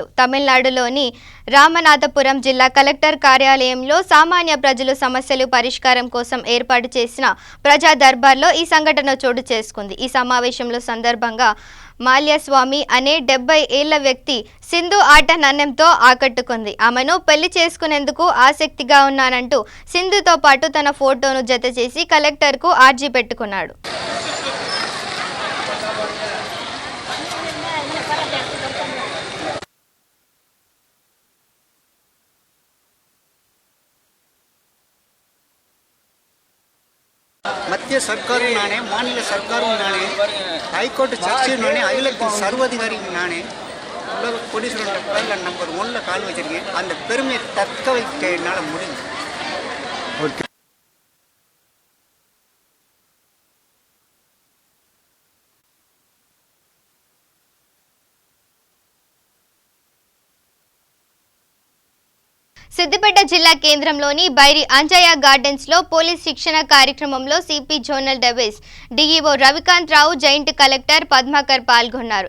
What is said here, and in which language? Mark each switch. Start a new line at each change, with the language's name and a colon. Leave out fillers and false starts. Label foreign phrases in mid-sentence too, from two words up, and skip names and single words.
Telugu: తమిళనాడులోని రామనాథపురం జిల్లా కలెక్టర్ కార్యాలయంలో సామాన్య ప్రజలు సమస్యలు పరిష్కారం కోసం ఏర్పాటు చేసిన ప్రజా దర్బార్లో ఈ సంఘటన చోటు చేసుకుంది. ఈ సమావేశంలో సందర్భంగా మాల్యస్వామి అనే 70 ఏళ్ల వ్యక్తి సింధు ఆట నన్నెంతో ఆకట్టుకుంది. ఆమెను పెళ్లి చేసుకునేందుకు ఆసక్తిగా ఉన్నానంటూ సింధుతో పాటు తన ఫోటోను జత చేసి కలెక్టర్కు ఆర్జీ పెట్టుకున్నాడు.
Tamil: மத்திய சர்க்காரும் நானே, மாநில சர்க்காரும் நானே, ஹைகோர்ட் சர்ச்சையும் நானே, அகிலத்தின் சர்வாதிகாரியும் நானே, உலக கோடீஸ்வரன் பேரில் நம்பர் 1ல் கால் வச்சிருக்கேன். அந்த பெருமையை தக்க வைக்க என்னால் முடியும்.
Telugu: సిద్దిపేట జిల్లా కేంద్రంలోని బైరి అంజయ్య గార్డెన్స్ లో పోలీస్ శిక్షణ కార్యక్రమంలో సిపి జోనల్ డెవిస్, డిఈఓ రవికాంత్ రావు, జాయింట్ కలెక్టర్ పద్మాకర్ పాల్గొన్నారు.